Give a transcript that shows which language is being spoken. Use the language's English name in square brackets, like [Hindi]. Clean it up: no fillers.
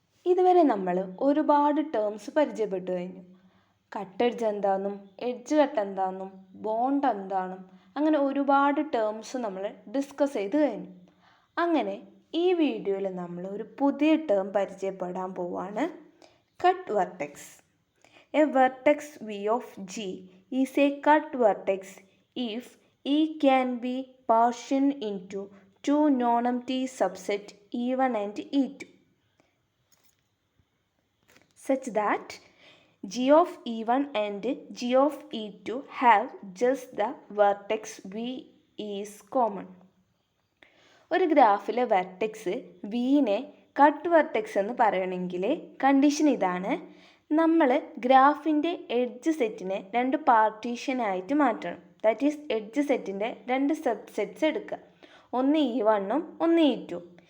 [Malayalam] ഇതുവരെ നമ്മൾ ഒരുപാട് ടേംസ് പരിചയപ്പെട്ടു കഴിഞ്ഞു. കട്ട് എഡ്ജ് എന്താണെന്നും എഡ്ജ് കട്ട് എന്താണെന്നും ബോണ്ട് എന്താണെന്നും അങ്ങനെ ഒരുപാട് ടേംസ് നമ്മൾ ഡിസ്കസ് ചെയ്ത് കഴിഞ്ഞു. അങ്ങനെ ഈ വീഡിയോയിൽ നമ്മൾ ഒരു പുതിയ ടേം പരിചയപ്പെടാൻ പോവാണ്, cut vertex. [English] A vertex v of G is a cut vertex if E can be partition into two non-empty subset E1 and E2 such that G of E1 and G of E2 have just the vertex V is common. [Malayalam] ഒരു ഗ്രാഫിലെ vertex വിനെ cut vertex എന്ന് പറയണമെങ്കിൽ condition ഇതാണ്: നമ്മൾ ഗ്രാഫിൻ്റെ edge സെറ്റിനെ രണ്ട് പാർട്ടീഷനായിട്ട് മാറ്റണം. [English] that is [Malayalam] എഡ്ജ് സെറ്റിൻ്റെ രണ്ട് സബ്സെറ്റ്സ് എടുക്കുക, ഒന്ന് E1ഉം ഒന്ന് E2.